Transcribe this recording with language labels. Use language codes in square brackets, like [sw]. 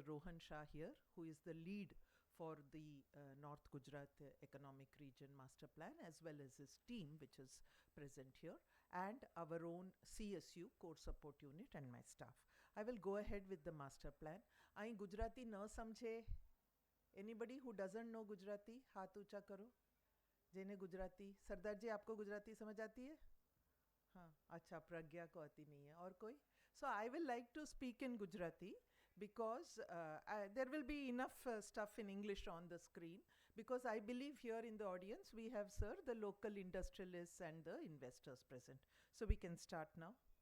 [en] Rohan Shah here, who is the lead for the North Gujarat Economic Region Master Plan, as well as his team, which is present here, and our own CSU, Core Support Unit, and my staff. I will go ahead with the master plan. I Gujarati [hi] na samjhe. [en] Anybody who doesn't know Gujarati, [hi] हाथ ऊंचा करो. [gu] जेने गुजराती, [hi] सरदार जी आपको गुजराती समझ आती है? हाँ, अच्छा, प्रज्ञा को आती नहीं है. और कोई? [en] So I will like to speak in Gujarati because there will be enough stuff in English on the screen, because I believe here in the audience we have, sir, the local industrialists and the investors present. So we can start now.